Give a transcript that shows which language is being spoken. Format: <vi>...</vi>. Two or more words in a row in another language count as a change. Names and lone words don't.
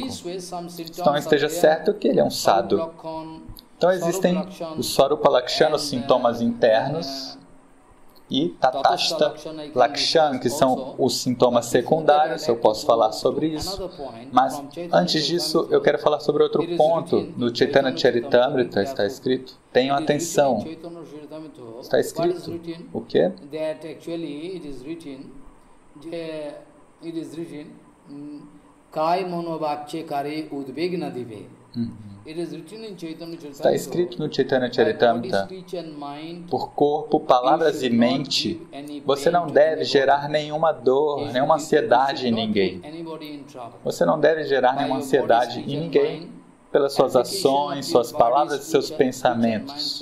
<pt>Então esteja certo que ele é um sadhu. Então existem os</pt> <sa>स्वरूप लक्षण,</sa> <pt>os sintomas internos, e</pt> <sa>तटस्थ लक्षण,</sa> <pt>que são os sintomas secundários. Eu posso falar sobre isso. Mas antes disso, eu quero falar sobre outro ponto. No Chaitanya Charitamrita está escrito, tenham atenção. Está escrito o quê?</pt> <bn>কায় মনোবাক্যে করে উদ্বেগ না দিবে.</bn> <pt>Está escrito no Chaitanya Charitamrita, por corpo, palavras e mente, você não deve gerar nenhuma dor, nenhuma ansiedade em ninguém. Você não deve gerar nenhuma ansiedade em ninguém pelas suas ações, suas palavras e seus pensamentos.</pt>